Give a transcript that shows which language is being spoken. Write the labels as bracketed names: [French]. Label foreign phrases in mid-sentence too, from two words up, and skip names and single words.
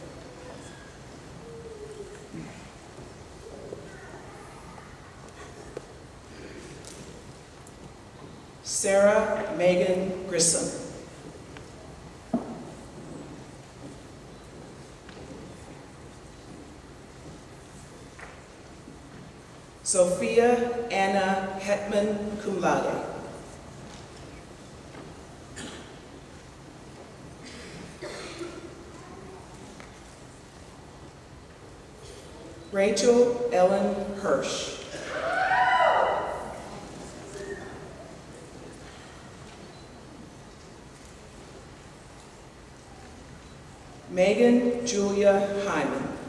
[English] Sarah Megan Grissom. Sophia Anna Hetman, [Latin] cum laude. [English] Rachel Ellen Hirsch. Megan Julia Hyman.